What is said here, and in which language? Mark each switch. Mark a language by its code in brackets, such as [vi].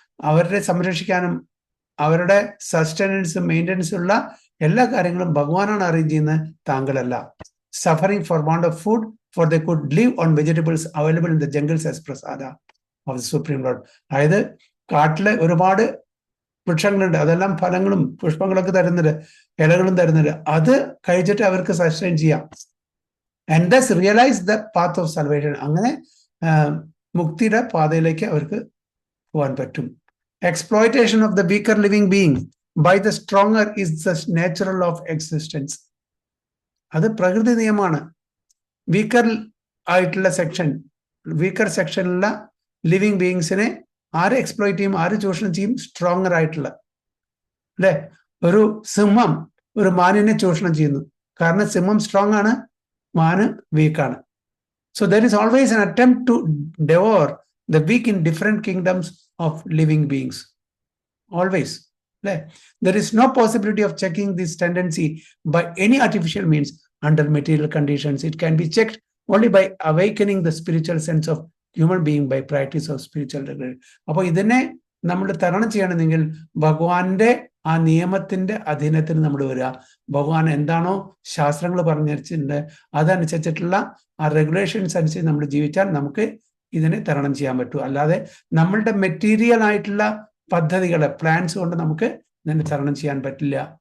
[ml] അവരുടെ സംരക്ഷിക്കാനും അവരുടെ സസ്റ്റനൻസ് മെയിൻ്റനൻസ് ഉള്ള എല്ലാ കാര്യങ്ങളും ഭഗവാനാണ് അറേഞ്ച് ചെയ്യുന്നത്, താങ്കളല്ല. [en] Suffering for want of food for they could live on vegetables available in the jungles as prasada. Of the supreme lord. [ml] അതായത് കാട്ടില് ഒരുപാട് വൃക്ഷങ്ങളുണ്ട്, അതെല്ലാം ഫലങ്ങളും പുഷ്പങ്ങളൊക്കെ തരുന്നുണ്ട്, ഇലകളും തരുന്നുണ്ട്. അത് കഴിച്ചിട്ട് അവർക്ക് സസ്റ്റൈൻ ചെയ്യാം. [en] And thus realise the path of salvation. [ml] അങ്ങനെ മുക്തിയുടെ പാതയിലേക്ക് അവർക്ക് പോകാൻ പറ്റും. [en] Exploitation of the weaker living being by the stronger is the natural of existence. [ml] അത് പ്രകൃതി നിയമമാണ്. വീക്കർ ആയിട്ടുള്ള വീക്കർ സെക്ഷനിലുള്ള ലിവിങ് ബീയിങ്സിനെ ആര് എക്സ്പ്ലോയിറ്റ് ചെയ്യും, ആര് ചൂഷണം ചെയ്യും? സ്ട്രോങ്ങർ ആയിട്ടുള്ള, അല്ലെ? ഒരു സിംഹം ഒരു മാനിനെ ചൂഷണം ചെയ്യുന്നു, കാരണം സിംഹം സ്ട്രോങ് ആണ്, മാന് വീക്കാണ്. [en] So there is always an attempt to devour the weak in different kingdoms of living beings. Always. There is no possibility of checking this tendency by any artificial means under material conditions. It can be checked only by awakening the spiritual sense of human being by practice of spiritual regulation. [ml] അപ്പോൾ ഇതിനെ നമ്മൾ തരണം ചെയ്യണമെങ്കിൽ ഭഗവാന്റെ ആ നിയമത്തിന്റെ അധീനത്തിന് നമ്മൾ വരിക. ഭഗവാൻ എന്താണോ ശാസ്ത്രങ്ങൾ പറഞ്ഞിട്ടുണ്ട് അതനുസരിച്ചിട്ടുള്ള ആ റെഗുലേഷൻസ് അനുസരിച്ച് നമ്മൾ ജീവിച്ചാൽ നമുക്ക് ഇതിനെ തരണം ചെയ്യാൻ പറ്റൂ. അല്ലാതെ നമ്മളുടെ മെറ്റീരിയൽ ആയിട്ടുള്ള പദ്ധതികളെ, പ്ലാൻസ് കൊണ്ട് നമുക്ക് ഇതിനെ തരണം ചെയ്യാൻ പറ്റില്ല.